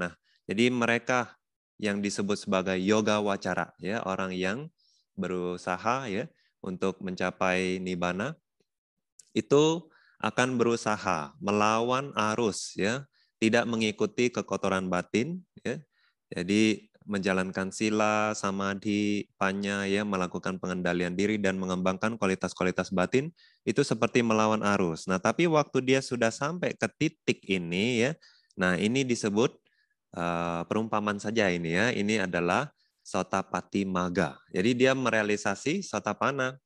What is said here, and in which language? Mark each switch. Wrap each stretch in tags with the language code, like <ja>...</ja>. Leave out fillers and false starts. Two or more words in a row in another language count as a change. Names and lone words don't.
<id>Nah, jadi mereka yang disebut sebagai</id> <pi>yoga wacara</pi> <id>ya, orang yang berusaha ya untuk mencapai nibbana itu akan berusaha melawan arus ya, tidak mengikuti kekotoran batin ya. Jadi menjalankan</id> <pi>sila, samadhi, panya</pi> <id>ya, melakukan pengendalian diri dan mengembangkan kualitas-kualitas batin itu seperti melawan arus. Nah, tapi waktu dia sudah sampai ke titik ini ya. Nah, ini disebut perumpamaan saja ini ya. Ini adalah</id> <pi>Sotapati Maga.</pi> <id>Jadi dia merealisasi Sotapanna.</id>